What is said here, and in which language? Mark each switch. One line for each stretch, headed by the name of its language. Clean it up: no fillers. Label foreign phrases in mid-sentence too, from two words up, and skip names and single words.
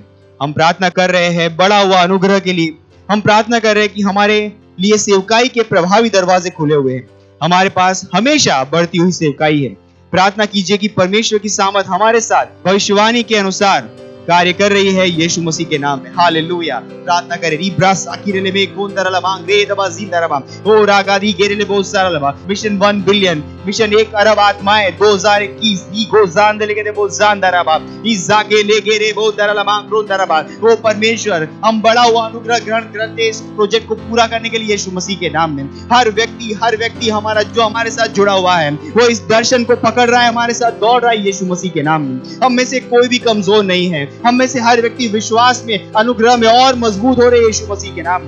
Hindi: हम प्रार्थना कर रहे हैं बड़ा हुआ अनुग्रह के लिए। हम प्रार्थना कर रहे हैं कि हमारे लिए सेवकाई के प्रभावी दरवाजे खुले हुए हैं। हमारे पास हमेशा बढ़ती हुई सेवकाई है। प्रार्थना कीजिए कि परमेश्वर की सामर्थ हमारे साथ भविष्यवाणी के अनुसार कार्य कर रही है यीशु मसीह के नाम में। हालेलुया। प्रार्थना करें। रिब्रास आकिरेले में गोंदरला मांगरे दबा जिंदरबा ओ रागादी गेरेले बोसरलबा। मिशन 1 बिलियन, मिशन 1 अरब आत्माएं 2021 ई गोजान देले के बोजानदरबा इजा के ले गेरे बोदरला मांगरोंदरबा। ओ परमेश्वर, हम बड़ा हुआ अनुग्रह ग्रहण करते हैं इस प्रोजेक्ट को पूरा करने के लिए यीशु मसीह के नाम में। हर व्यक्ति हमारा जो हमारे साथ जुड़ा हुआ है, वो इस दर्शन को पकड़ रहा है, हमारे साथ दौड़ रहा है यीशु मसीह के नाम में। हम में से कोई भी कमजोर नहीं है। हम में से हर व्यक्ति विश्वास में, अनुग्रह में और मजबूत हो रहे यीशु मसीह के नाम में।